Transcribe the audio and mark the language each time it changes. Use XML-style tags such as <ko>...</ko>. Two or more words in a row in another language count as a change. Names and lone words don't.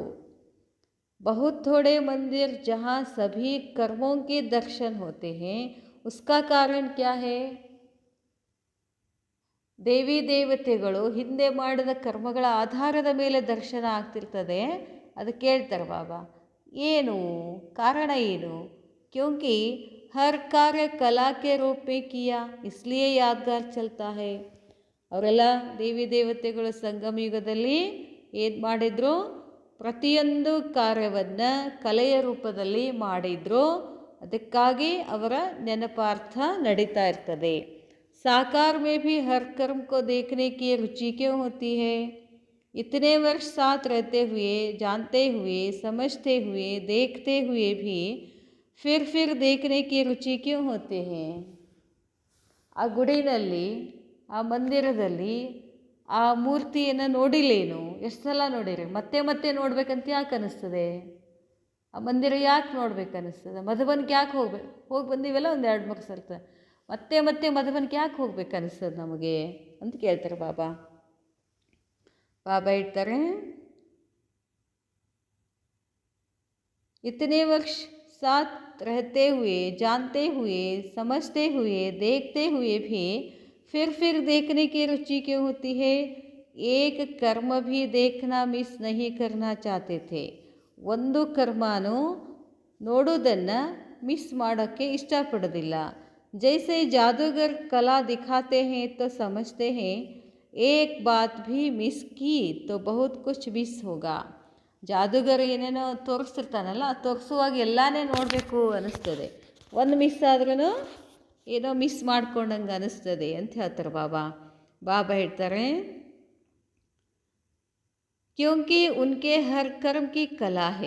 <hi>बहुत थोड़े मंदिर जहाँ सभी कर्मों के दर्शन होते हैं, उसका कारण क्या है.</hi> <kn>ದೇವಿ ದೇವತೆಗಳು ಹಿಂದೆ ಮಾಡಿದ ಕರ್ಮಗಳ ಆಧಾರದ ಮೇಲೆ ದರ್ಶನ ಆಗ್ತಿರ್ತದೆ. ಅದು ಕೇಳ್ತಾರೆ ಬಾಬಾ, ಏನು ಕಾರಣ ಏನು.</kn> <hi>ಕ್ಯೋಂಕಿ हर कार्य कला के रूप में किया इसलिए यादगार चलता है.</hi> <kn>ಅವರೆಲ್ಲ ದೇವಿ ದೇವತೆಗಳು ಸಂಗಮ ಯುಗದಲ್ಲಿ ಏನು ಮಾಡಿದ್ರು, ಪ್ರತಿಯೊಂದು ಕಾರ್ಯವನ್ನು ಕಲೆಯ ರೂಪದಲ್ಲಿ ಮಾಡಿದ್ರು. ಅದಕ್ಕಾಗಿ ಅವರ ನೆನಪಾರ್ಥ ನಡೀತಾ ಇರ್ತದೆ.</kn> <hi>साकार में भी हर कर्म को देखने की रुचि क्यों होती है. इतने वर्ष साथ रहते हुए, जानते हुए, समझते हुए, देखते हुए भी फिर देखने की रुचि क्यों होते हैं.</hi> <kn>ಆ ಗುಡಿನಲ್ಲಿ, ಆ ಮಂದಿರದಲ್ಲಿ ಆ ಮೂರ್ತಿಯನ್ನು ನೋಡಿಲ್ಲೇನು, ಎಷ್ಟು ಸಲ ನೋಡಿರಿ, ಮತ್ತೆ ಮತ್ತೆ ನೋಡ್ಬೇಕಂತ ಯಾಕೆ ಅನ್ನಿಸ್ತದೆ. ಆ ಮಂದಿರ ಯಾಕೆ ನೋಡ್ಬೇಕನ್ನಿಸ್ತದೆ, ಮಧುಬನ್ಗೆ ಯಾಕೆ ಹೋಗಿ ಬಂದೀವಲ್ಲ ಒಂದು 2-3 ಸರ್ತ, ಮತ್ತೆ ಮತ್ತೆ ಮಧುಬನ್ಗೆ ಯಾಕೆ ಹೋಗ್ಬೇಕನ್ನಿಸ್ತದೆ ನಮಗೆ ಅಂತ ಕೇಳ್ತಾರೆ ಬಾಬಾ. ಬಾಬಾ ಹೇಳ್ತಾರೆ,</kn> <hi>इतने वर्ष साथ रहते हुए, जानते हुए, समझते हुए, देखते हुए भी फिर देखने की रुचि क्यों होती है. एक कर्म भी देखना मिस नहीं करना चाहते थे.</hi> <kn>ಒಂದು ಕರ್ಮನೂ ನೋಡೋದನ್ನು ಮಿಸ್ ಮಾಡೋಕ್ಕೆ ಇಷ್ಟಪಡೋದಿಲ್ಲ.</kn> <hi>जैसे जादूगर कला दिखाते हैं तो समझते हैं, एक बात भी मिस की तो बहुत कुछ मिस होगा.</hi> <kn>ಜಾದೂಗರು ಏನೇನೋ ತೋರಿಸ್ತಿರ್ತಾನಲ್ಲ, ತೋರಿಸುವಾಗ ಎಲ್ಲನೇ ನೋಡಬೇಕು ಅನ್ನಿಸ್ತದೆ. ಒಂದು ಮಿಸ್ ಆದ್ರೂ ಏನೋ ಮಿಸ್ ಮಾಡ್ಕೊಂಡಂಗೆ ಅನ್ನಿಸ್ತದೆ ಅಂತ ಹೇಳ್ತಾರೆ ಬಾಬಾ.</kn> <hi>ಬಾಬಾ ಹೇಳ್ತಾರೆ, क्योंकि उनके हर कर्म की कला है.</hi>